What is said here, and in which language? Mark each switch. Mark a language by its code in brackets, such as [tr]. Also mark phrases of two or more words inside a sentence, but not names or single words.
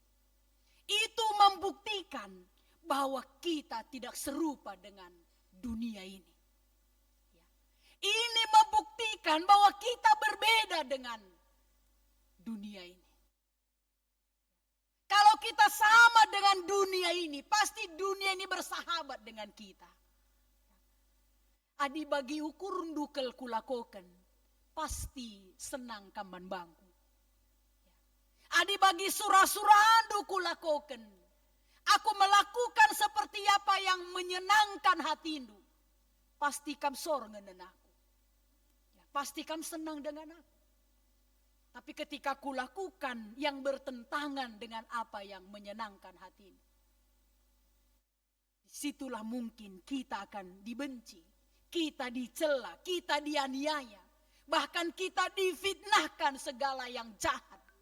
[id] Itu membuktikan bahwa kita tidak serupa dengan dunia ini. Ini membuktikan bahwa kita berbeda dengan dunia ini. Kalau kita sama dengan dunia ini, pasti dunia ini bersahabat dengan kita. [btx] Adi bagi ukur ndukel kulakoken, pasti senang kamban bangku. Adi bagi surah-surah kulakoken, [id] aku melakukan seperti apa yang menyenangkan hatimu, [btx] pasti kam sorngen aku. [id] Pasti kam senang dengan aku. Tapi ketika kulakukan yang bertentangan dengan apa yang menyenangkan hatimu, disitulah mungkin kita akan dibenci, kita dicela, kita dianiaya, bahkan kita difitnahkan segala yang jahat.